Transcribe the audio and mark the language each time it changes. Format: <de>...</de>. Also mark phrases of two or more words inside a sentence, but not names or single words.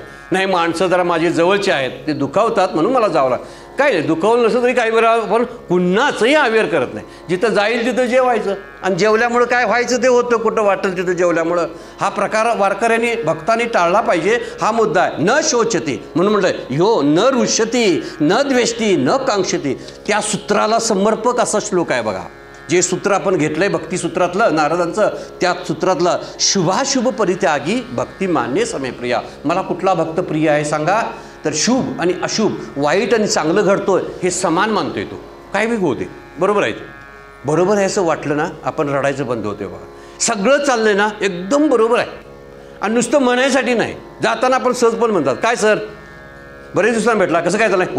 <mr>नाही माणसं जरा माझी जवळची आहेत, ते दुखावतात म्हणून मला जावं लागतं. काय नाही, दुखावलं नसलं तरी काही वेळा पण कुणाचंही अवेअर करत नाही. जिथं जाईल तिथं जेवायचं. आणि जेवल्यामुळं काय व्हायचं ते होतं, कुठं वाटेल तिथं जेवल्यामुळं. हा प्रकार वारकऱ्यांनी भक्तांनी टाळला पाहिजे, हा मुद्दा आहे.</mr> <sa>न शोचती</sa> <mr>म्हणून म्हटलं ह्यो</mr> <sa>न रुष्यती न द्वेष्टी न कांक्षती.</sa> <mr>त्या सूत्राला समर्पक असा श्लोक आहे बघा. जे सूत्र आपण घेतलंय भक्तिसूत्रातलं नारदांचं, त्या सूत्रातलं</mr> <sa>शुभाशुभ परित्यागी भक्ती मान्ये समयप्रिया.</sa> <mr>मला कुठला भक्त प्रिय आहे सांगा? तर शुभ आणि अशुभ, वाईट आणि चांगलं घडतोय हे समान मानतोय तो, काय बी होते. बरोबर आहे, बरोबर आहे असं वाटलं ना आपण रडायचं बंद होते बघा. सगळं चाललंय ना एकदम बरोबर आहे. आणि नुसतं म्हणायसाठी नाही, जाताना आपण सहज पण म्हणतात काय सर बरेच दिवसांना भेटला, कसं काय चाललंय?</mr>